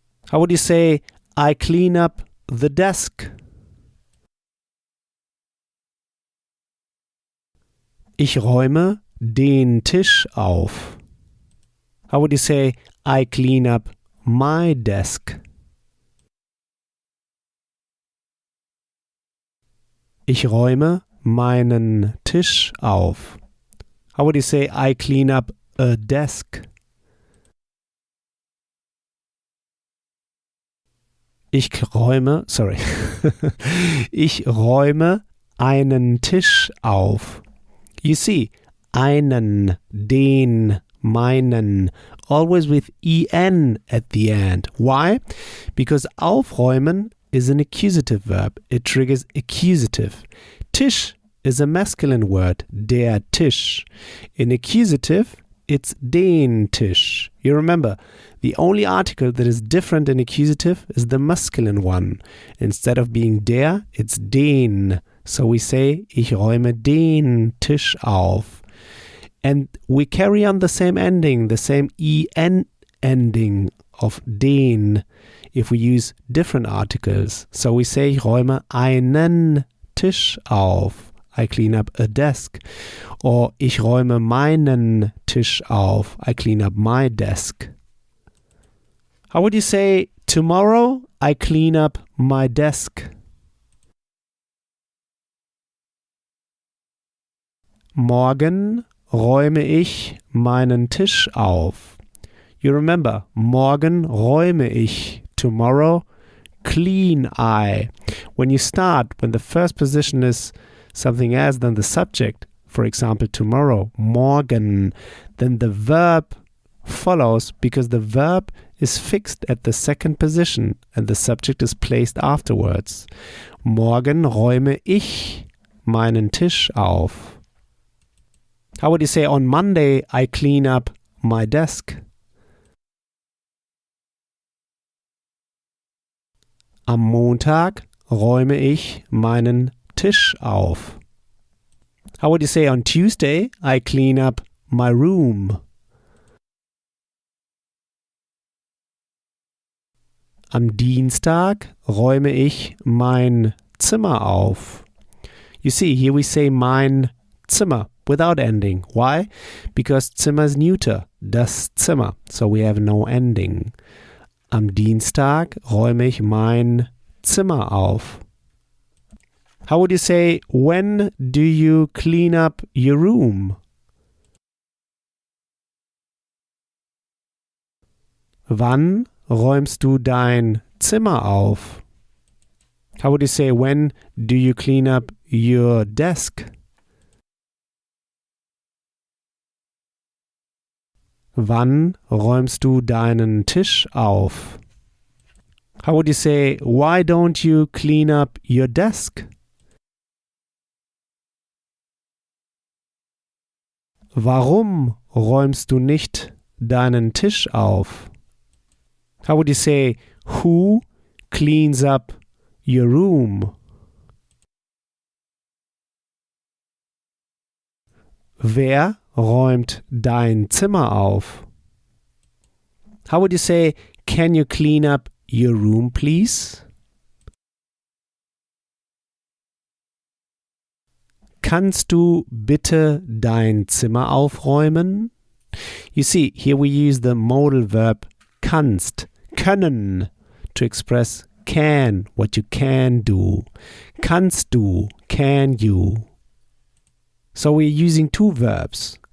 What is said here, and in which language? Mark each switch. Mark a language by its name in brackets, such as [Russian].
[English] How would you say I clean up the desk? [German] Ich räume den Tisch auf. [English] How would you say I clean up my desk? [German] Ich räume meinen Tisch auf. [English] How would you say I clean up a desk? [German] Ich räume einen Tisch auf. [English] You see, einen, den, meinen, always with en at the end. Why? Because aufräumen is an accusative verb. It triggers accusative. Tisch is a masculine word, der Tisch. In accusative, it's den Tisch. You remember, the only article that is different in accusative is the masculine one. Instead of being der, it's den. So we say, [German] ich räume den Tisch auf. [English] And we carry on the same ending, the same en ending of den, if we use different articles. So we say, [German] ich räume einen Tisch auf. [English] I clean up a desk. Or [German] ich räume meinen Tisch auf. [English] I clean up my desk. How would you say, tomorrow I clean up my desk? [German] Morgen räume ich meinen Tisch auf. [English] You remember, [German] morgen räume ich. [English] Tomorrow, clean I. When you start, when the first position is something else than the subject, for example, tomorrow, morgen, then the verb follows because the verb is fixed at the second position and the subject is placed afterwards. [German] Morgen räume ich meinen Tisch auf. [English] How would you say on Monday I clean up my desk? [German] Am Montag räume ich meinen Tisch auf. [English] How would you say on Tuesday I clean up my room? [German] Am Dienstag räume ich mein Zimmer auf. [English] You see, here we say mein Zimmer without ending. Why? Because Zimmer is neuter, das Zimmer. So we have no ending. [German] Am Dienstag räume ich mein Zimmer auf. [English] How would you say, when do you clean up your room? [German] Wann räumst du dein Zimmer auf? [English] How would you say, when do you clean up your desk? [German] Wann räumst du deinen Tisch auf? [English] How would you say, why don't you clean up your desk? [German] Warum räumst du nicht deinen Tisch auf? [English] How would you say, who cleans up your room? [German] Wer räumt dein Zimmer auf? [English] How would you say, can you clean up your room, please? [German] Kannst du bitte dein Zimmer aufräumen? [English] You see, here we use the modal verb kannst, können, to express can, what you can do. [German] Kannst du, [English] can you. So we're using two verbs.